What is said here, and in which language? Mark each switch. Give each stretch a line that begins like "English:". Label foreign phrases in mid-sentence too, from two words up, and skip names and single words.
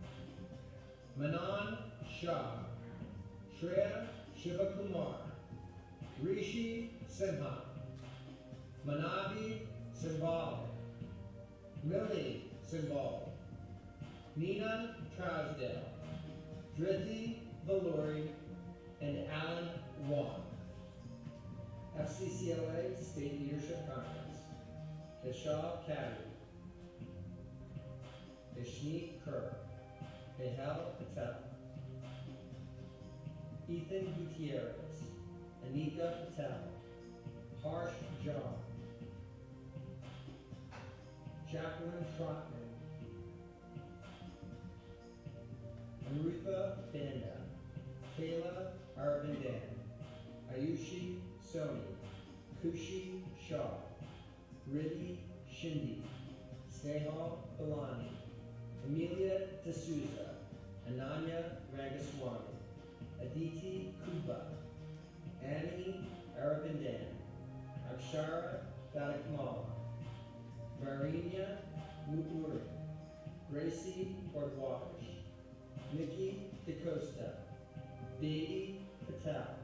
English: Manan Shah, Shreya Shivakumar, Rishi Sinha, Manavi Simbal, Millie Simbal, Nina Trousdale, Dhrithi Valori, and Alan Wong. FCCLA State Leadership Conference. Keshav Kadu, Ishneet Kerr, Behel Patel, Ethan Gutierrez, Anika Patel, Harsh John, Jacqueline Trotman, Amrutha Banda, Kayla Aravindan, Ayushi Soni, Kushi Shah, Riddhi Shindi, Snehal Balani, Amelia D'Souza, Ananya Rangaswamy, Aditi Kuba, Annie Aravindan, Akshara Dadakamala, Marinia Mukuri, Gracie Bordwakish, Nikki DeCosta, Devi Patel,